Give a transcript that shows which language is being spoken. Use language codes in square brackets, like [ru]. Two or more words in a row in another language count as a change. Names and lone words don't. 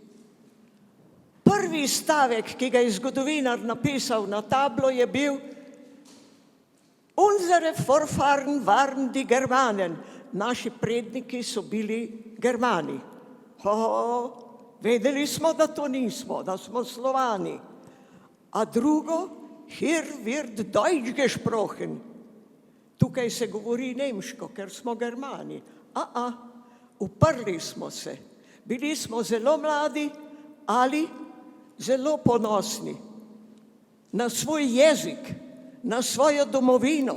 [sl] Prvi stavek, ki ga je zgodovinar napisal na tablo, je bil [de] Unsere Vorfahren waren die Germanen. [sl] Naši predniki so bili Germani. Vedeli smo, da to nismo, da smo Slovani. A drugo, [de] hier wird Deutsch gesprochen. [sl] Tukaj se govori nemško, ker smo Germani. Uprli smo se. Bili smo zelo mladi ali zelo ponosni na svoj jezik, na svojo domovino.